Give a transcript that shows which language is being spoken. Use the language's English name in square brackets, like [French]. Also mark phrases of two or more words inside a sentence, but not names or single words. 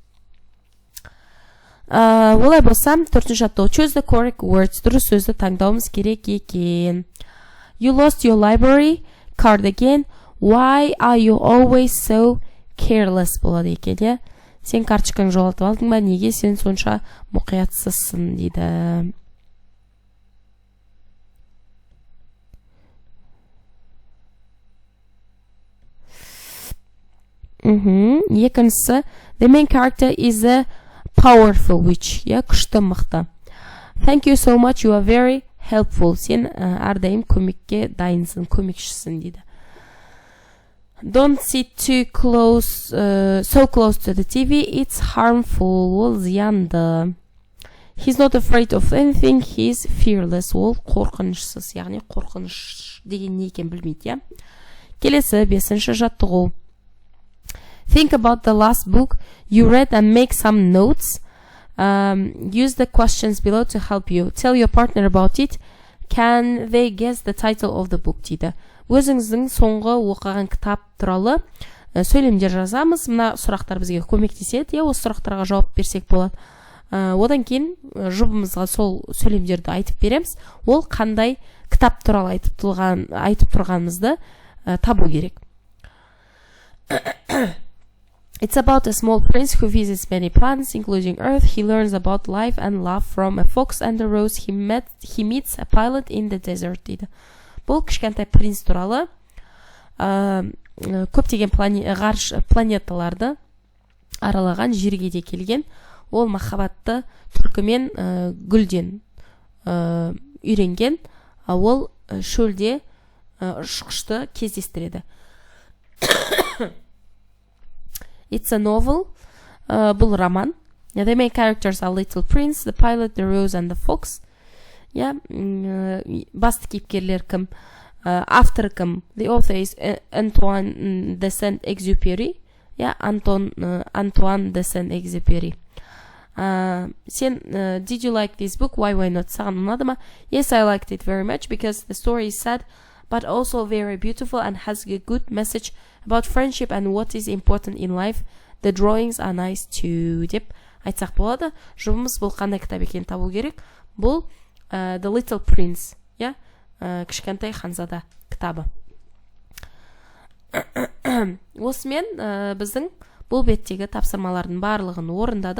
[Kazakh] Олай болса, төртінші жаттығу. [English] Choose the correct words. [Kazakh] Дұрыс сөзді таңдауымыз керек екен. [English] You lost your library card again. Why are you always so careless [Kazakh] болады екен, я? Сен карточкаң жоғалтып алдың ба, неге сен сонша мұқиятсызсың дейді. Екіншісі, [English] the main character is a powerful witch, [Kazakh] я, күшті мықты. [English] Thank you so much, you are very helpful. [Kazakh] Сен әрдайым көмекке дайынсың, көмекшісің дейді. [English] Don't sit too close, so close to the TV, it's harmful. [Kazakh] Ол зиянды. [English] He's not afraid of anything, he's fearless. [Kazakh] Ол қорқынышсыз, яғни қорқыныш деген не екен білмейді, я? Келесі, бесінші жаттығу. [English] Think about the last book you read and make some notes. Use the questions below to help you. Tell your partner about it. Can they guess the title of the book дейді. [Kazakh] Өзіңіздің соңғы оқыған кітап туралы сөйлемдер жазамыз. Мына сұрақтар бізге көмектеседі. Осы сұрақтарға жауап берсек болады. Одан кейін жұбымызға сол сөйлемдерді айтып береміз. Ол қандай кітап туралы айтып тұрғанымызды табу керек. [English] It's about a small prince who visits many planets, including Earth. He learns about life and love from a fox and a rose. He meets a pilot in the desert дейді. [Kazakh] Бұл кішкентай принц туралы көптеген ғарыш планеталарды аралаған, жерге де келген. Ол махаббатты түлкімен гүлден үйренген. Ол шөлде ұшқышты кездестіреді. [English] It's a novel. [Kazakh] Бұл роман. [English] The main characters are Little Prince, the pilot, the rose and the fox. [Kazakh] Басты кейіпкерлер кім? Автор кім? [English] The author is Antoine de Saint-Exupéry. Antoine de Saint-Exupéry. Did you like this book? Why not? [Kazakh] Саған ұнады ма? [English] Yes, I liked it very much because the story is sad but also very beautiful and has a good message about friendship and what is important in life. The drawings are nice too. [Kazakh] деп айтсақ болады. Жұбымыз бұл қандай кітап екенін табу керек. Бұл The Little Prince, кішкентай ханзада кітабы. Осымен біздің бұл беттегі тапсырмалардың барлығын орындадық.